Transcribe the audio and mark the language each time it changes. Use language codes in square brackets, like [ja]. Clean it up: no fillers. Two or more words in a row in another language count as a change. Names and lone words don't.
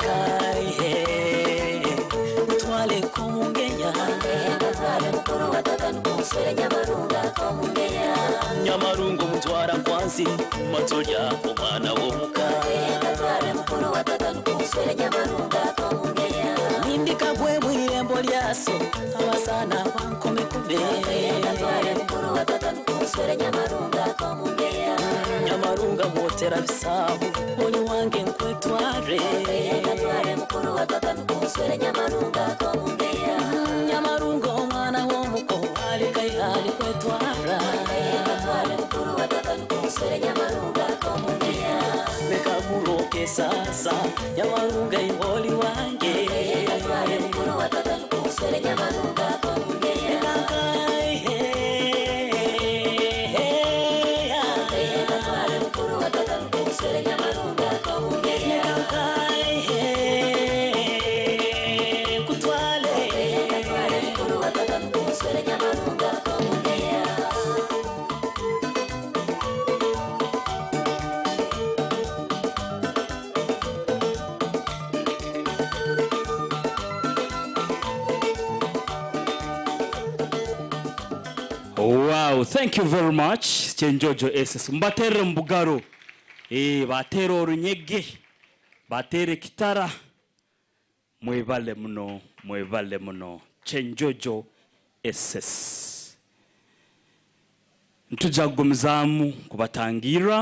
[nyo] Gatwale mukuru wa tata nukuswera nyamarunga k'omungeya. Nyamarungu mutwara kwansi matolya omwana w'omuka. Gatwale mukuru wa tata nukuswera nyamarunga k'omungeya. Nimbika bwe mwirembo lyaso abasana bankomekume. Gatwale mukuru wa tata nukuswera nyamarunga k'omungeya. Nyamarunga mwotera bisabu oli wange nkwetware. Gatwale mukuru wa tata nukuswera nyamarunga k'omungeya. Nyamarunga omwana w'omuko ali kaihali kwetwara. Gatwale mukuru wa tata nukuswera nyamarunga k'omungeya. Leka muroke sasa Nyamarunga iwoli wange. Gatwale mukuru wa tata nukuswera nyamarunga k'omungeya. Gatwale mukuru wa tata nukuswera nyamarunga k'omungeya. Gatwale mukuru wa tata nukuswera nyamarunga k'omungeya. [en] Wow, thank you very much. [nyo] Chenjojo SS. Mbatere mbugaro. Batere orunyege. Batere kitara. Mwevale muno, mwevale muno. Chenjojo SS. Ntujagumzamu kubatangira.